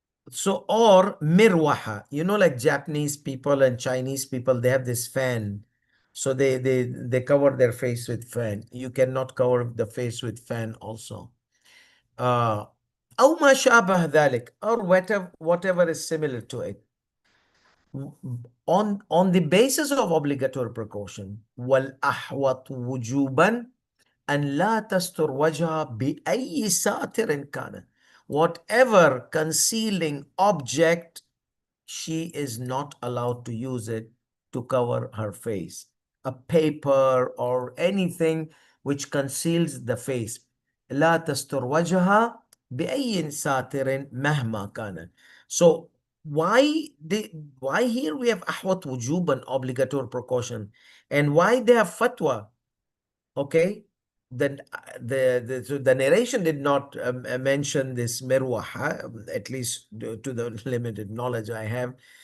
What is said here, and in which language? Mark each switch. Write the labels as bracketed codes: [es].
[en] So, or mirwaha, you know, like Japanese people and Chinese people, they have this fan. So they cover their face with fan. You cannot cover the face with fan also. [ar] أو ما شابه ذلك, [en] or whatever is similar to it. On the basis of obligatory precaution, [ar] والأحوط وجوبا أن لا تستر وجهها بأي ساتر كان. [en] Whatever concealing object, she is not allowed to use it to cover her face. A paper or anything which conceals the face. [ar] لا تستر وجهها بأي ساتر مهما كان. [en] So why here we have ahwat wujuban, obligatory precaution, and why they have fatwa? Okay, then so the narration did not mention this mirwaha, at least to the limited knowledge I have.